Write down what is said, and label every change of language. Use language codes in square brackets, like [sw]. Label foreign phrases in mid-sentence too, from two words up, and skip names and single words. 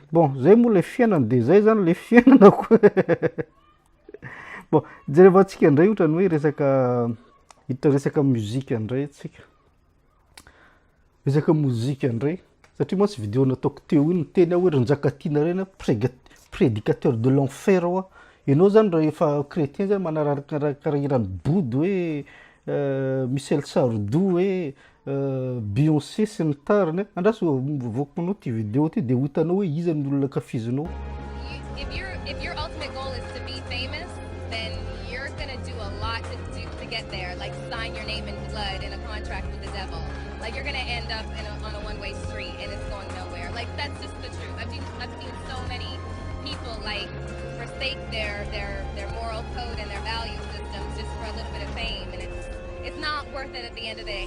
[mg] Bon zay moa le fiainana de zay zany le fiainana koa. Bon jereva antsika indray ohatrany hoe resaka hita resaka muzika indray atsika. Resaka muzika indray satria moa tsy vidéo nataoko teo iny teny hoe Ranjakatiana reny [fr] prédicateur de l'enfer [mg] oa. Ianao zany raha efa chrétien zany manaraka irany body hoe Michel Sardou hoe Beyoncé sy ny tariny. Andraso voako anao ty vidéo ty de ho hitanao hoe iza ny olona kafizinao. [en] If your ultimate goal is to be famous, then you're going to do a lot to get there, like sign your name in blood in a contract with the devil. Like you're going to end up on a one-way street and it's going nowhere. Like that's just the truth. I've seen so many people like forsake their moral code and their value systems just for a little bit of fame, and it's not worth it at the end of the day.